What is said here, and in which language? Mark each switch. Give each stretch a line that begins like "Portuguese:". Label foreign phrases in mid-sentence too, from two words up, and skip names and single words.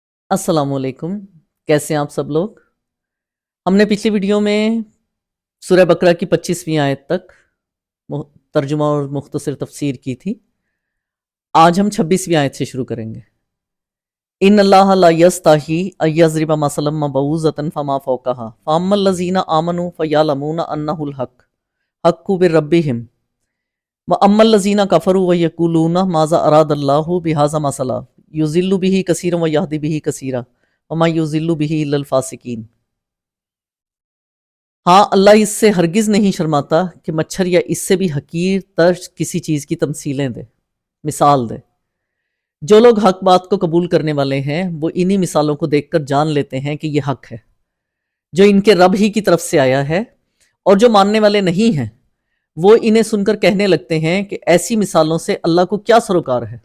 Arabic: السلام علیکم.
Urdu: کیسے ہیں آپ سب لوگ. ہم نے پچھلی ویڈیو میں سورہ بقرہ کی 25ویں آیت تک ترجمہ اور مختصر تفسیر کی تھی. آج ہم 26ویں آیت سے شروع کریں گے.
Arabic: إن الله لا يستحيي أن يضرب مثلا ما بعوضة فما فوقها فأما الذين آمنوا فيعلمون أنه الحق حق بربهم وأما الذين كفروا ويقولون ماذا أراد الله بهذا مثلا يضل به كثيرا ويهدي به كثيرا وما يضل به إلا الفاسقين.
Urdu: ہاں، اللہ اس سے ہرگز نہیں شرماتا کہ مچھر یا اس سے بھی حقیر تر کسی چیز کی تمثیلیں دے، مثال دے. جو لوگ حق بات کو قبول کرنے والے ہیں وہ انہی مثالوں کو دیکھ کر جان لیتے ہیں کہ یہ حق ہے جو ان کے رب ہی کی طرف سے آیا ہے، اور جو ماننے والے نہیں ہیں وہ انہیں سن کر کہنے لگتے ہیں کہ ایسی مثالوں سے اللہ کو کیا سروکار ہے.